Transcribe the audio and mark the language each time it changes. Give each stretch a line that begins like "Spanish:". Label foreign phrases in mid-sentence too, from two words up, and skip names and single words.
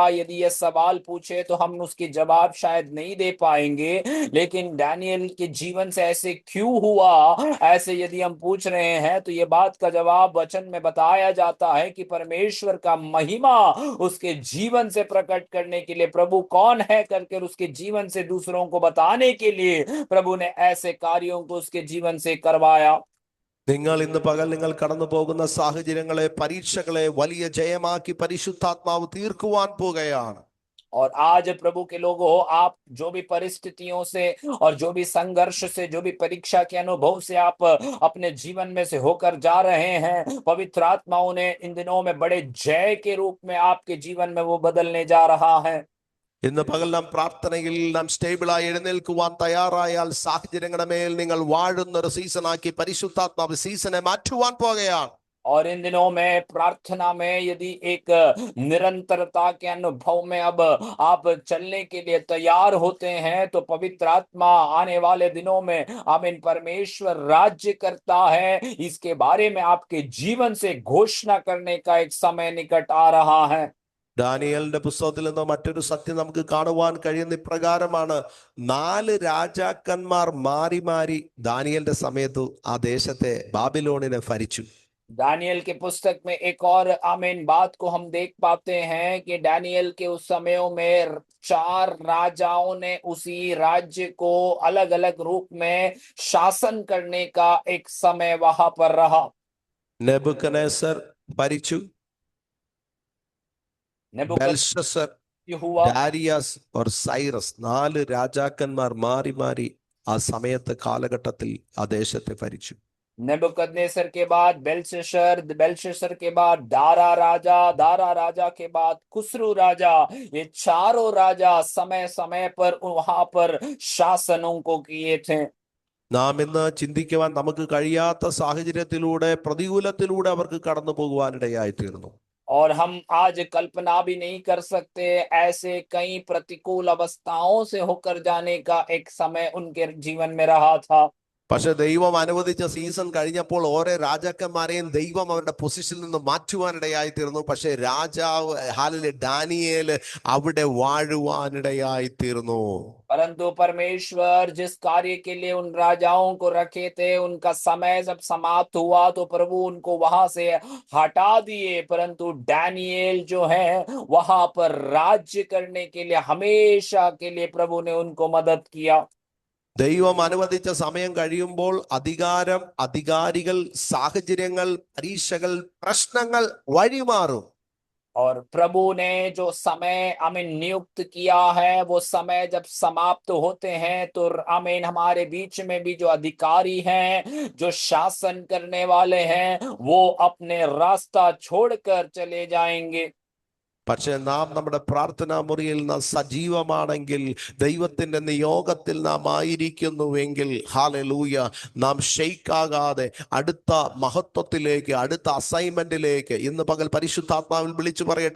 Hindi: यदि यह सवाल पूछे तो हम उसके जवाब शायद नहीं दे पाएंगे, लेकिन डैनियल के जीवन से ऐसे क्यों हुआ, ऐसे यदि हम पूछ रहे हैं तो ये बात का जवाब वचन में बताया जाता है कि परमेश्वर का महिमा उसके जीवन से प्रकट करने के लिए प्रभु कौन है करके उसके जीवन से दूसरों को बताने के लिए प्रभु ने ऐसे कार्यों को उसके जीवन से करवाया।
Malayalam: നിങ്ങൾ ഇന്ന് പകൽ നിങ്ങൾ കടന്നു പോകുന്ന സാഹചര്യങ്ങളെ, പരീക്ഷകളെ വലിയ ജയമാക്കി പരിശുദ്ധാത്മാവ് തീർക്കുവാൻ പോകുകയാണ്.
Hindi: और आज प्रभु के लोगों, आप जो भी परिस्थितियों से और जो भी संघर्ष से, जो भी परीक्षा के अनुभव से आप अपने जीवन में से होकर जा रहे हैं, पवित्र आत्मा उन्हें इन दिनों में बड़े जय के रूप में आपके जीवन में वो बदलने जा रहा है।
Malayalam: ഇന്ന് പകൽ നാം പ്രാർത്ഥനയിൽ നാം സ്റ്റേബിളായി എഴുന്നേൽക്കുവാൻ തയ്യാറായാൽ സാഹചര്യങ്ങളുടെ മേൽ നിങ്ങൾ വാഴുന്ന ഒരു സീസണാക്കി പരിശുദ്ധാത്മാവ് സീസണെ മാറ്റുവാൻ പോകുകയാണ്.
Hindi: और इन दिनों में प्रार्थना में यदि एक निरंतरता के अनुभव में अब आप चलने के लिए तैयार होते हैं, तो पवित्र आत्मा आने वाले दिनों में आमीन परमेश्वर राज्य करता है, इसके बारे में आपके जीवन से घोषणा करने का एक समय निकट आ रहा है।
Malayalam: ദാനിയേലിന്റെ പുസ്തകത്തിൽ നിന്ന് മറ്റൊരു സത്യം നമുക്ക് കാണുവാൻ കഴിയുന്ന ഇപ്രകാരമാണ്, 4 രാജാക്കന്മാർ മാറി മാറി ദാനിയേലിന്റെ സമയത്ത് ആ ദേശത്തെ ബാബിലോണിനെ ഭരിച്ചു.
Hindi: दानियल के पुस्तक में एक और आमीन बात को हम देख पाते हैं कि डैनियल के उस समयों में 4 राजाओं ने उसी राज्य को अलग अलग रूप में शासन करने का एक समय वहां पर रहा।
Malayalam: നെബൂഖദ്നേസർ ഭരിച്ചു, ബെൽഷസ്സർ,
Hindi: हुआ,
Malayalam: ഡാരിയസ് और സൈറസ്, 4 രാജാക്കന്മാർ മാറി മാറി ആ സമയത്തെ കാലഘട്ടത്തിൽ ആ ദേശത്തെ ഭരിച്ചു.
Hindi: नेबुकदनेसर के बाद बेलशस्सर, बेलशस्सर के बाद दारा राजा, दारा राजा के बाद खुसरू राजा, ये चारों राजा समय समय पर वहां पर शासनों को किए थे।
Malayalam: നാം ഇന്ന് ചിന്തിക്കുവാൻ നമുക്ക് കഴിയാത്ത സാഹചര്യത്തിലൂടെ, പ്രതികൂലത്തിലൂടെ അവർക്ക് കടന്നു പോകുവാനിടയായി തീർന്നു.
Hindi: और हम आज कल्पना भी नहीं कर सकते ऐसे कई प्रतिकूल अवस्थाओं से होकर जाने का एक समय उनके जीवन में रहा था।
Malayalam: പക്ഷെ ദൈവം അനുവദിച്ച സീസൺ കഴിഞ്ഞപ്പോൾ ഓരോ രാജാക്കന്മാരെയും ദൈവം അവരുടെ പൊസിഷനിൽ നിന്ന് മാറ്റുവാനിടയായി തീർന്നു. പക്ഷെ രാജാവ് ഹാലിലെ ഡാനിയേല് അവിടെ വാഴുവാനിടയായി തീർന്നു.
Hindi: परंतु परमेश्वर जिस कार्य के लिए उन राजाओं को रखे थे, उनका समय जब समाप्त हुआ तो प्रभु उनको वहां से हटा दिए, परंतु डैनियल जो है वहां पर राज्य करने के लिए हमेशा के लिए प्रभु ने उनको मदद किया।
Malayalam: ദൈവം അനുവദിച്ച സമയം കഴിയുമ്പോൾ അധികാരം, അധികാരികൾ, സാഹചര്യങ്ങൾ, പരീക്ഷകൾ, പ്രശ്നങ്ങൾ വഴിമാറും.
Hindi: और प्रभु ने जो समय हमें नियुक्त किया है, वो समय जब समाप्त होते हैं तो आमीन हमारे बीच में भी जो अधिकारी हैं, जो शासन करने वाले हैं, वो अपने रास्ता छोड़कर चले जाएंगे।
Malayalam: പക്ഷെ നാം നമ്മുടെ പ്രാർത്ഥനാ മുറിയിൽ നാം സജീവമാണെങ്കിൽ, ദൈവത്തിന്റെ നിയോഗത്തിൽ നാം ആയിരിക്കുന്നുവെങ്കിൽ, ഹാലലൂയ, നാം ഷെയ്ക്കാകാതെ അടുത്ത മഹത്വത്തിലേക്ക്, അടുത്ത അസൈൻമെന്റിലേക്ക് ഇന്ന് പകൽ പരിശുദ്ധാത്മാവിൽ വിളിച്ചു പറയട്ടെ.